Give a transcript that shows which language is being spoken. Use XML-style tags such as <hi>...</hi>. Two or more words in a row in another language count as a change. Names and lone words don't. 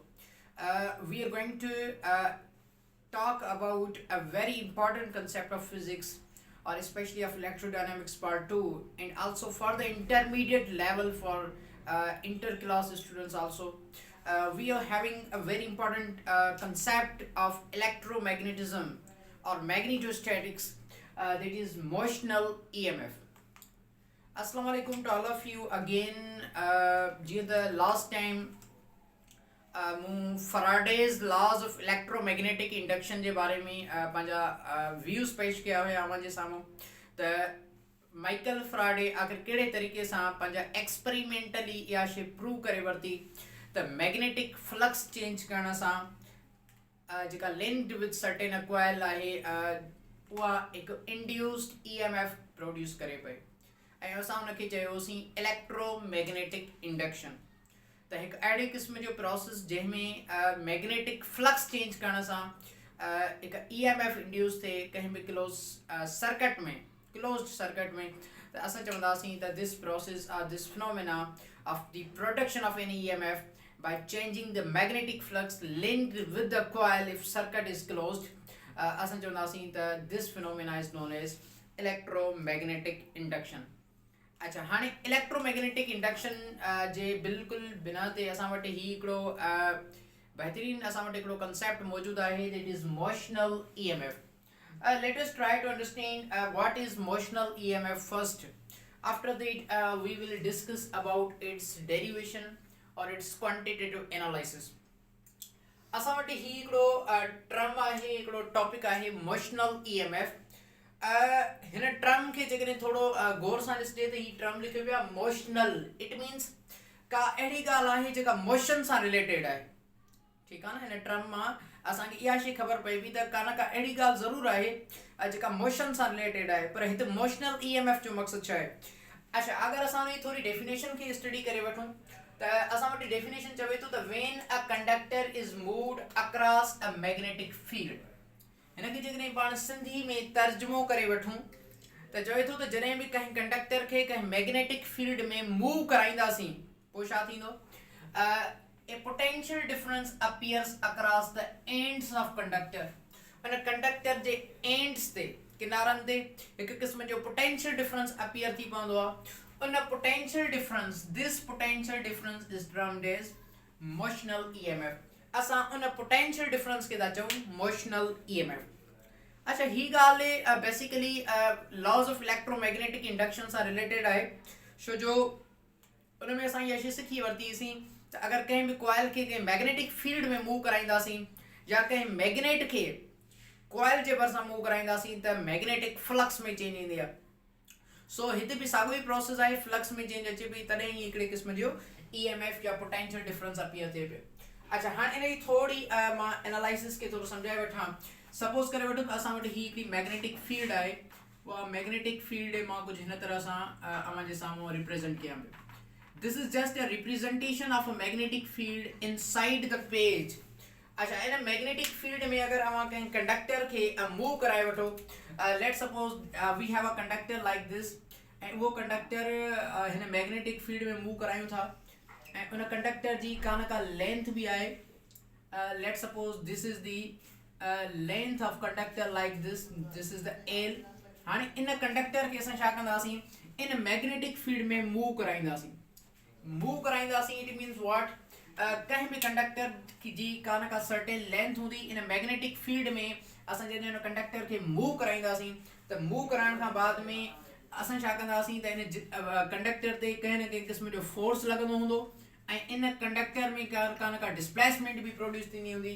<en>We are going to talk about a very important concept of physics or especially of electrodynamics part 2, and also for the intermediate level for interclass students also. We are having a very important concept of electromagnetism or magnetostatics, that is motional EMF.</en> <ar>السلام عليكم</ar> <en>to all of you again. The last time मूं Faraday's law of electromagnetic induction</en> <sd>जे बारे में पंहिंजा</sd> <en>व्यूज़</en> <sd>पेश कया हुआ अवां जे साम्हूं त माइकल फराडे आख़िर कहिड़े तरीक़े सां पंहिंजा एक्सपेरिमेंटली इहा शइ प्रूव करे वरिती त</sd> <en>magnetic flux change</en> <sd>करण सां जेका</sd> <en>linked with certain coil</en> <sd>आहे उहा हिकु</sd> <en>induced EMF produce</en> <sd>करे पई ऐं असां हुनखे चयोसीं</sd> <en>electromagnetic induction.</en> <sd>त हिकु अहिड़े क़िस्म जो प्रोसेस जंहिंमें</sd> <en>magnetic flux change</en> <sd>करण सां हिकु</sd> <en>EMF induce</en> <sd>थिए कंहिं बि</sd> <en>closed circuit</en> <sd>में त असां चवंदासीं त</sd> <en>this process or this phenomena of the production of an EMF by changing the magnetic flux linked with the coil if circuit is closed.</en> <sd>असां चवंदासीं त</sd> <en>this phenomena is known as electromagnetic induction.</en> <sd>अच्छा, हाणे</sd> <en>electromagnetic induction</en> <sd>जे बिल्कुलु बिना ते असां वटि ही हिकिड़ो बहितरीनु असां वटि हिकिड़ो कंसेप्ट मौजूदु आहे</sd> <en>that is motional EMF. Let us try to understand what is motional EMF first. After that we will discuss about its derivation or its quantitative analysis.</en> <sd>असां वटि ही हिकिड़ो टर्म आहे, हिकिड़ो टॉपिक आहे</sd> <en>motional EMF.</en> <sd>हिन टर्म खे जेकॾहिं थोरो गौर सां ॾिसजे त ही टर्म लिखियो वियो आहे मोशनल.</sd> <en>it means</en> <sd>का अहिड़ी ॻाल्हि आहे जेका मोशन सां रिलेटेड आहे. ठीकु आहे न, हिन टर्म मां असांखे इहा शइ ख़बर पए बि त का न का अहिड़ी ॻाल्हि ज़रूरु आहे जेका मोशन सां रिलेटेड आहे, पर हिते</sd> <en>motional EMF</en> <sd>जो मक़सदु छा आहे. अच्छा, अगरि असां हुनजी थोरी डेफिनेशन खे स्टडी करे वठूं त असां वटि डेफिनेशन चवे थो त</sd> <en>when a conductor is moved across a magnetic field.</en> <sd>हिनखे जेकॾहिं पाण सिंधी में तर्जुमो करे वठूं त चवे थो त जॾहिं बि कंहिं कंडक्टर खे कंहिं</sd> <en>magnetic field</en> <sd>में मूव कराईंदासीं पोइ छा थींदो.</sd> <en>A potential difference appears across the ends of conductor.</en> <sd>हुन कंडक्टर जे एंड्स ते, किनारनि ते हिकु क़िस्म जो</sd> <en>potential difference appear</en> <sd>थी पवंदो आहे.</sd> <en>उन potential difference, this potential difference is termed as motional EMF.</en> <sd>असां उन</sd> <en>potential difference</en> <sd>खे था चऊं</sd> <en>motional EMF.</en> <sd>अच्छा, ही ॻाल्हि बेसिकली</sd> <en>laws of electromagnetic induction</en> <sd>सां रिलेटेड आहे, छो जो उन में असां इहा शइ सिखी वरितीसीं त अगरि कंहिं बि कॉइल खे कंहिं</sd> <en>magnetic field</en> <sd>में मूव कराईंदासीं या कंहिं मैग्नेट खे कॉइल जे भरिसां मूव कराईंदासीं त</sd> <en>magnetic flux</en> <sd>में चेंज ईंदी आहे. सो हिते बि साॻियो ई प्रोसेस आहे, फ्लक्स में चेंज अचे पई तॾहिं ई हिकिड़े क़िस्म जो EMF या</sd> <en>potential difference appear</en> <sd>थिए पियो. अच्छा, हाणे इन जी थोरी मां एनालिसिस खे थोरो सम्झाए वठां. सपोज़ करे वठूं त असां वटि ही हिकिड़ी</sd> <en>magnetic field</en> <sd>आहे. उहा</sd> <en>magnetic field</en> <sd>मां कुझु हिन तरह सां अव्हां जे साम्हूं रिप्रेज़ेंट कयां पियो.</sd> <en>This is just a representation of a magnetic field inside the page.</en> <sd>अच्छा, इन</sd> <en>magnetic field</en> <sd>में अगरि अव्हां कंहिं कंडक्टर खे मूव कराए वठो,</sd> <en>let suppose we have a conductor like this,</en> <sd>ऐं उहो कंडक्टर हिन</sd> <en>magnetic field</en> <sd>में मूव करायूं था ऐं उन कंडक्टर जी का न का लेंथ बि आहे.</sd> <en>let suppose this is the length of conductor like this is the L.</en> <sd>हाणे इन कंडक्टर खे असां छा कंदासीं, इन</sd> <en>magnetic field</en> <sd>में मूव कराईंदासीं.</sd> <en>it means what,</en> <sd>कंहिं बि कंडक्टर जी का न का</sd> <en>certain length</en> <sd>हूंदी. इन</sd> <en>magnetic field</en> <sd>में असां जॾहिं उन कंडक्टर खे मूव कराईंदासीं त मूव कराइण खां बाद में असां छा कंदासीं त इन कंडक्टर ते कंहिं न कंहिं क़िस्म जो फोर्स लॻंदो हूंदो ऐं इन कंडक्टर में का न का डिस्प्लेसमेंट भी प्रोड्यूस थींदी हूंदी.</sd>